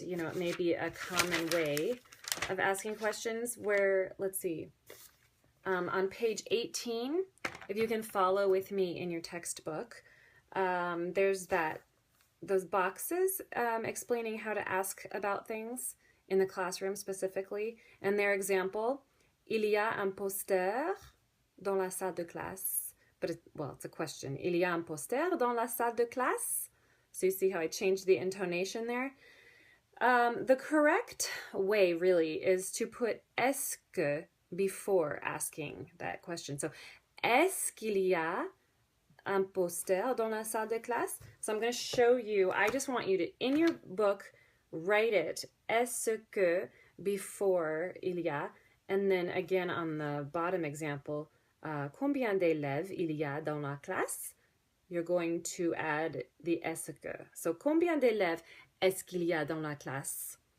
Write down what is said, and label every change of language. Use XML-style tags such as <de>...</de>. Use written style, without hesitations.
<en>It may be a common way of asking questions where, let's see, on page 18, if you can follow with me in your textbook, there's those boxes explaining how to ask about things in the classroom specifically, and their example, il y a un poster dans la salle de classe. But it's a question.</en> <fr>Il y a un poster dans la salle de classe.</fr> <en>So you see how I changed the intonation there? The correct way really is to put est-ce que before asking that question.</en> <fr>So, est-ce qu'il y a un poster dans la salle de classe?</fr> <en>So I'm going to show you. I just want you to, in your book, write it, est-ce que, before il y a, and then again on the bottom example, combien d'élèves il y a dans la classe? You're going to add the est-ce que.</en> <fr>So, combien d'élèves est-ce qu'il y a dans la classe?</fr>